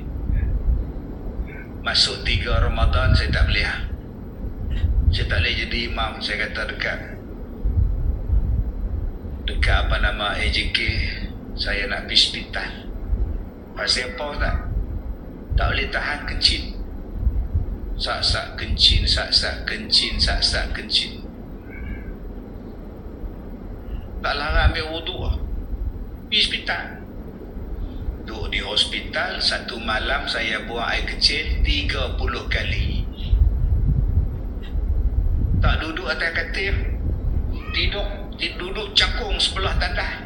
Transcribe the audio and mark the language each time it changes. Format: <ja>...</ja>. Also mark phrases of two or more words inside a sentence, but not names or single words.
<ms>Masuk 3 Ramadan, saya tak boleh. Saya tak boleh jadi imam. Saya kata dekat apa nama AJK, saya nak pergi hospital. Pasal apa tak? Tak boleh tahan kencing. Sak-sak kencing, sak-sak kencing, sak-sak kencing. Tak larang ambil wudu lah. Pergi hospital. Duduk di hospital, satu malam saya buang air kecil 30 kali. Tak duduk atas katil, duduk cakung sebelah tandas.</ms>